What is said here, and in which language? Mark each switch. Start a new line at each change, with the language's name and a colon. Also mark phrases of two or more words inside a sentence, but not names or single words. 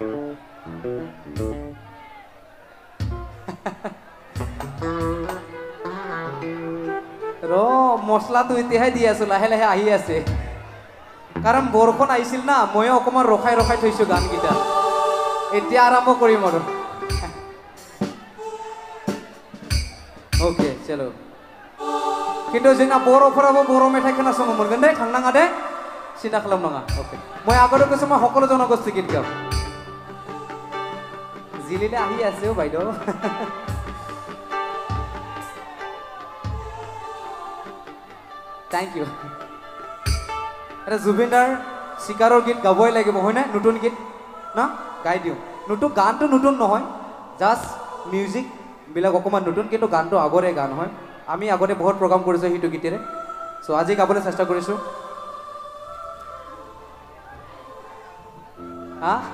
Assamese: ৰ মছলাটো এতিয়াহে দি আছো লাহে লাহে আহি আছে কাৰণ বৰষুণ আহিছিল না ময়ো অকণমান ৰখাই ৰখাই থৈছো গানকেইটা এতিয়া আৰম্ভ কৰিম আৰু
Hindi: ओके चलो किन्तु
Bodo: जोंना बर'फोराबो बर' मेथाइ खोनासंनो मोनगोन दे थांनाङा दे सिन्था खालामनाङा ओके
Assamese: মই আগতে কৈছো মই সকলো জনগোষ্ঠী গীত গাম জিলিলে আহি আছে ও বাইদেউ
English: thank you
Assamese: এটা জুবিনদাৰ চিকাৰৰ গীত গাবই লাগিব হয়নে নতুন গীত না গাই দিওঁ নতুন গানটো নতুন নহয়
English: just music
Assamese: বিলাক অকণমান নতুন কিন্তু গানটো আগৰে গান হয় আমি আগতে বহুত প্ৰগ্ৰাম কৰিছোঁ সেইটো গীতেৰে চ' আজি গাবলৈ চেষ্টা কৰিছোঁ হা